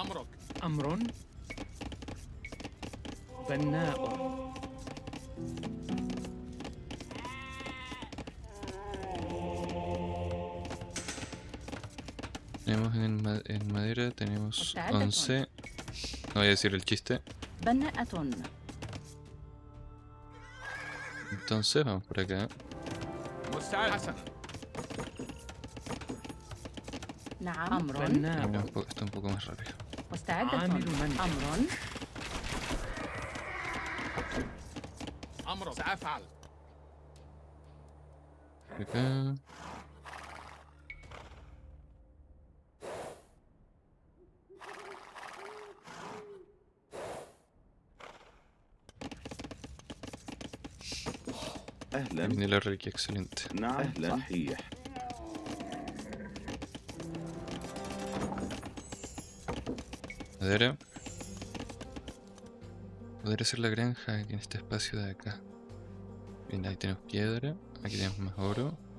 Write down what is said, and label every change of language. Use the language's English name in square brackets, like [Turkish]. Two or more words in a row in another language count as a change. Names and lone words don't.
[Spanish] Tenemos en madera, tenemos 11. No voy a decir el chiste. Entonces, vamos por acá. [Arabic] مستعد حسنا نعم. أمر. [Spanish] Esto un poco más rápido. [Arabic] مستعدة. عامل منزل. أمر. أمر سأفعل [Spanish] Por acá. [Arabic] أهلا. [Spanish] Viene la reliquia, excelente. [Arabic] نعم أهلا. صحيح. [Spanish] Madera. Podría ser la granja aquí en este espacio de acá. Bien, ahí tenemos piedra. Aquí tenemos más oro.